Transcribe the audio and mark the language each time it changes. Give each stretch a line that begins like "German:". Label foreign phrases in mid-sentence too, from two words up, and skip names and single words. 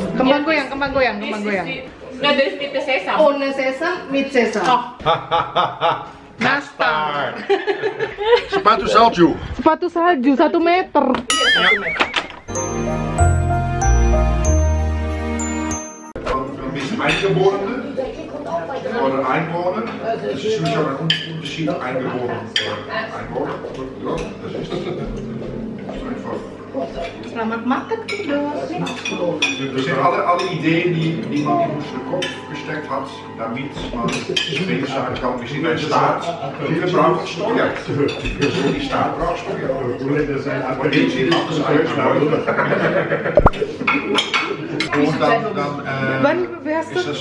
Indonesian: Kembang goyang, kembang goyang, kembang goyang. Nah, dari
German: mit sesam. Ohne Sesam mit Sesam. Oh.
Indonesian: Nastar. Sepatu salju. Sepatu salju 1 meter.
German: Eingeborene oder Einwohner. Das ist sowieso ein Unterschied. Eingeborene. Einwohner. Ja, das ist einfach.
Indonesian: Selamat makan, Kiddos.
German: Das sind alle Ideen, die man in unseren Kopf gesteckt hat, damit man später sagen kann, wir sind ein Staat, wir brauchen Steuer. Die Staat braucht Steuer. Und die sind alles eingeschlagen. Und dann ist es